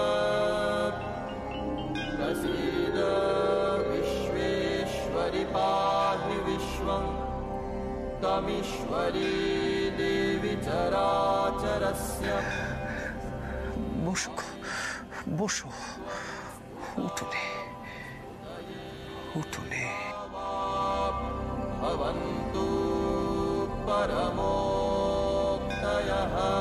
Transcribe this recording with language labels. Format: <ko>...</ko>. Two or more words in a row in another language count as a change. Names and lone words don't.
<sa>प्रसीद विश्वेश्वरि पाहि विश्वं तमीश्वरी देवी चराचरस्य।</sa> <bn>বসো, বসো, উঠোনে, উঠোনে।</bn> <sa>भवन्तु परमोक्तयः।</sa>